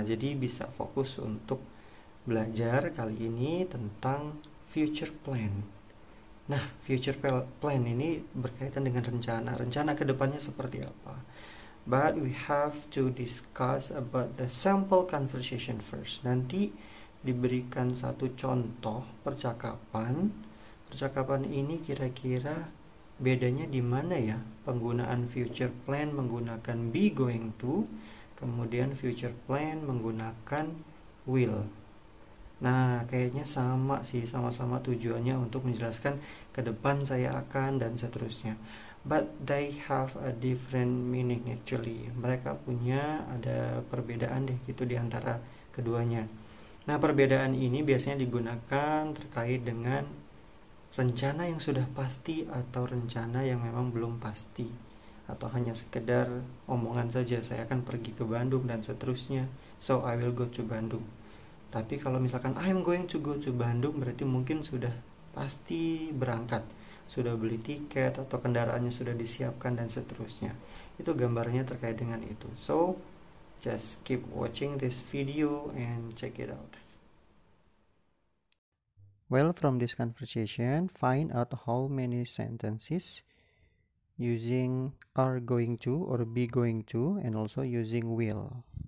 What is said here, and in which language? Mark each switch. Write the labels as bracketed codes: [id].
[id] Jadi bisa fokus untuk belajar kali ini tentang future plan. Nah, future plan ini berkaitan dengan rencana ke depannya seperti apa. [en] But we have to discuss about the sample conversation first. [id] Nanti diberikan satu contoh percakapan. Percakapan ini kira-kira bedanya di mana ya? Penggunaan future plan menggunakan be going to, kemudian future plan menggunakan will. Nah, kayaknya sama sih, sama-sama tujuannya untuk menjelaskan ke depan saya akan dan seterusnya. [en] But they have a different meaning actually. [id] Mereka punya ada perbedaan deh gitu di antara keduanya. Nah, perbedaan ini biasanya digunakan terkait dengan rencana yang sudah pasti atau rencana yang memang belum pasti. Atau hanya sekedar omongan saja, saya akan pergi ke Bandung dan seterusnya. [en] So, I will go to Bandung. [id] Tapi kalau misalkan [en] I'm going to go to Bandung, [id] berarti mungkin sudah pasti berangkat, sudah beli tiket atau kendaraannya sudah disiapkan dan seterusnya. Itu gambarnya terkait dengan itu. [en] So, just keep watching this video and check it out. Well, from this conversation, find out how many sentences using are going to or be going to, and also using will.